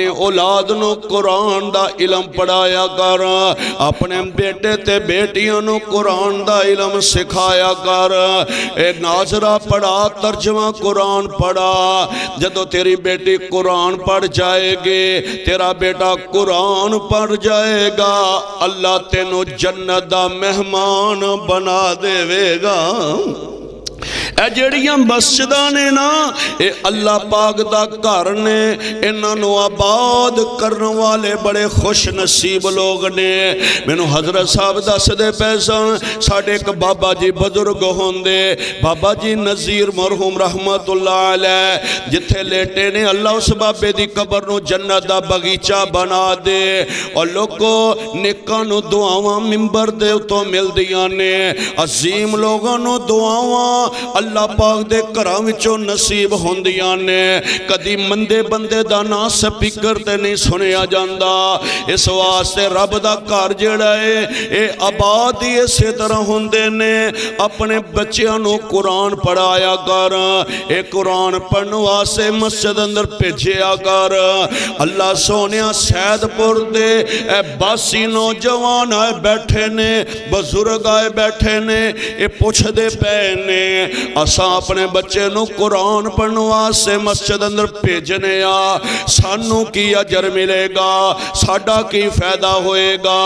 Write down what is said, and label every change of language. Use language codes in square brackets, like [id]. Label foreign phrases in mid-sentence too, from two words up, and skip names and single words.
[pa] اولاد نو قرآن دا علم پڑھایا کر اپنے بیٹے تے بیٹیوں نو قرآن دا علم سکھایا کر اے ناظرہ پڑھا ترجمہ قرآن پڑھا جدو تیری بیٹی قرآن پڑھ جائے گے تیرا بیٹا قرآن پڑھ جائے گا اللہ تینو جنت دا مہمان بنا دے گا اے جڑیاں مسجداں نے نا اے اللہ پاک دا گھر نے، انہاں نو آباد کرن والے بڑے خوش نصیب لوگ نے۔ مینوں حضرت صاحب دس دے پیسان ساڑھے ایک بابا جی بزرگ ہوندے، بابا جی نذیر مرحوم [ar] رحمت اللہ علیہ، [pa] جتھے لیٹے نے اللہ اس بابے دی قبر نو جنت دا بغیچہ بنا دے، اور لوگوں نکاں نو دعاواں ممبر دے تو مل دیاں نے، عظیم لوگوں نو دعاواں اللہ پاک دے گھراں وچوں نصیب ہوندیاں نے۔ کدی مندے بندے دا نا سپیکر تے نہیں سنیا جاندا، اس واسطے رب دا گھر جڑا ہے اے آباد ہی اسی طرح ہوندے نے۔ اپنے بچیاں نو قرآن پڑھایا کر، اے قرآن پڑھن واسطے مسجد اندر بھیجیا کر۔ اللہ سونیا سید پور دے اے باسی نوجوان آئے بیٹھے نے، بزرگ آئے بیٹھے نے، اے پوچھ دے پے نے اساں اپنے بچے نو قرآن پڑھن واسطے مسجد اندر بھیجنے آ، سانو کی اجر ملے گا، ساڈا کی فائدہ ہوئے گا؟